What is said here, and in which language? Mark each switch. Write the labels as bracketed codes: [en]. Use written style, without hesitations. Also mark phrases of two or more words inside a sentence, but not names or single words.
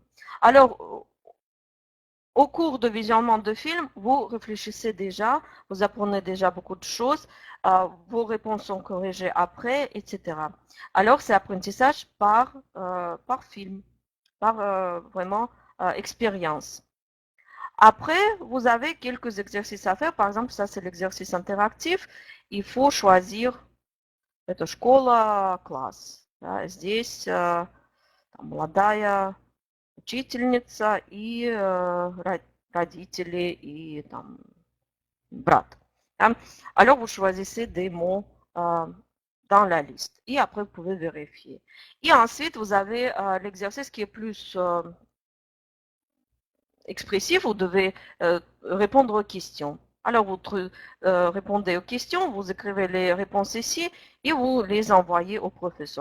[fr] Alors, au cours de visionnement de film, vous réfléchissez déjà, vous apprenez déjà beaucoup de choses, vos réponses sont corrigées après, etc. Alors, c'est apprentissage par film, par vraiment expérience. Après, vous avez quelques exercices à faire. Par exemple, ça, c'est l'exercice interactif. Il faut choisir [ru] это школа, класс. Да, здесь там, молодая учительница и родители и там, брат. Да. [fr] Alors, vous choisissez des mots dans la liste. Et après, vous pouvez vérifier. Et ensuite, vous avez l'exercice qui est plus expressif. Vous devez répondre aux questions. Alors, vous répondez aux questions, vous écrivez les réponses ici et vous les envoyez au professeur.